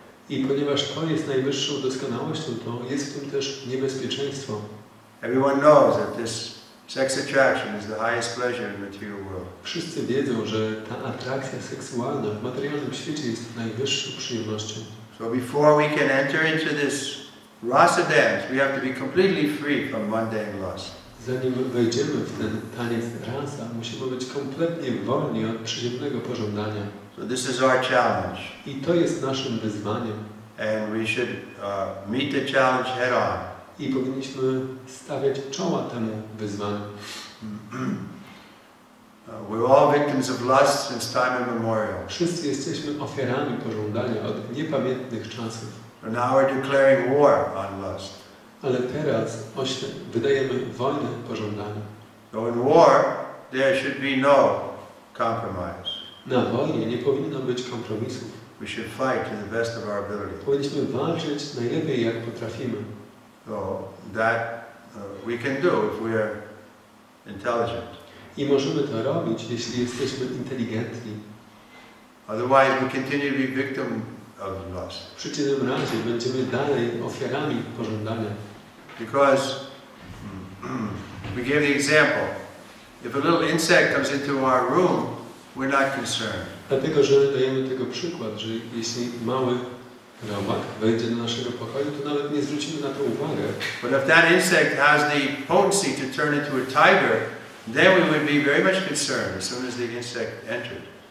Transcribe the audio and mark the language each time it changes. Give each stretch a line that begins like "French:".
Polish: I ponieważ to jest najwyższą doskonałością, to jest w tym też niebezpieczeństwo.
English: Everyone knows that this sex attraction is the highest pleasure in the material world.
Polish: Wszyscy wiedzą, że ta atrakcja seksualna w materialnym świecie jest najwyższą przyjemnością.
English: So before we can enter into this rasa dance, we have to be completely free from mundane lust.
Polish: Zanim wejdziemy w ten taniec rasa, musimy być kompletnie wolni od przyziemnego pożądania.
English: So this is our challenge.
Polish: I to jest naszym wyzwaniem.
English: And we should meet the challenge head on.
Polish: I powinniśmy stawiać czoła temu wyzwaniu.
English: We're all victims of lust since time immemorial.
Polish: Wszyscy jesteśmy ofiarami pożądania od niepamiętnych czasów.
English: And now we're declaring war on lust.
Polish: Ale teraz wydajemy wojnę pożądaniu.
English: So in war, there should be no compromise.
Polish: Na wojnie nie powinno być kompromisów.
English: We should fight to the best of our ability.
Polish: Powinniśmy walczyć najlepiej jak potrafimy.
English: So that we can do if we are intelligent.
Polish: I możemy to robić, jeśli jesteśmy inteligentni.
English: Otherwise, we continue to be victim of lust.
Polish: W przeciwnym razie będziemy dalej ofiarami pożądania.
English: Because we gave the example. If a little insect comes into our room, we're not concerned.
Polish: Dlatego, że dajemy tego przykład, że jeśli mały robak wejdzie do naszego pokoju, to nawet nie zwrócimy na to uwagę.
English: But if that insect has the potency to turn into a tiger, then we would be very much concerned as soon as the insect entered.